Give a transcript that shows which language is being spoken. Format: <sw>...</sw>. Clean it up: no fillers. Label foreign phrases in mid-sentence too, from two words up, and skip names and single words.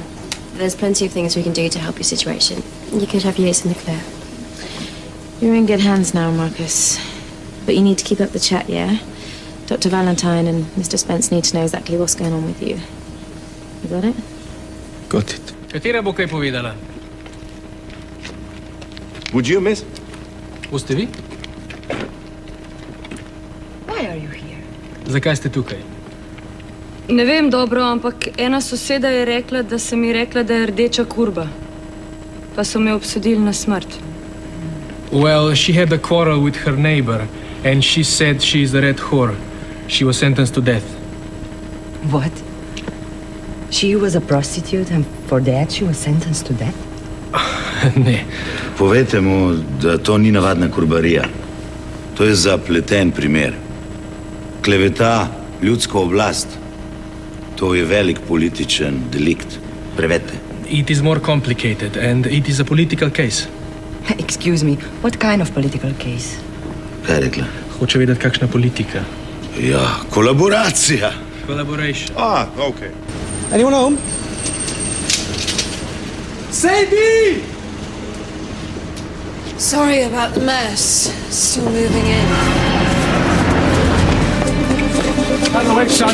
<en>There's plenty of things we can do to help your situation. You could have years in the clear. You're in good hands now, Marcus. But you need to keep up the chat, yeah? Dr. Valentine and Mr. Spence need to know exactly what's going on with you. You got it? Got it.</en> <sl>Katera bo kaj povedala?</sl> <en>Would you, miss?</en> <sl>Boste vi?</sl> <en>Why are you here?</en> <sl>Zakaj ste tukaj? Ne vem dobro, ampak ena soseda je rekla, da sem ji rekla, da je rdeča kurba. Pa so me obsodili na smrt.</sl> <en>Well, she had a quarrel with her neighbor, and she said she is a red whore. She was sentenced to death. What? She was a prostitute and for that she was sentenced to death?</en> <sl>Ne. Povejte mu, da to ni navadna kurbarija. To je zapleten primer. Kleveta, ljudsko oblast. To je velik političen delikt. Prevedite.</sl> <en>It is more complicated, and it is a political case. Excuse me, what kind of political case?</en> <sl>Kaj je rekla? Hoče vedeti, kakšna politika. Ja, kolaboracija.</sl> <en>Collaboration. Okay. Anyone home? Sadie! Sorry about the mess. Still moving in. Wait, son.</en>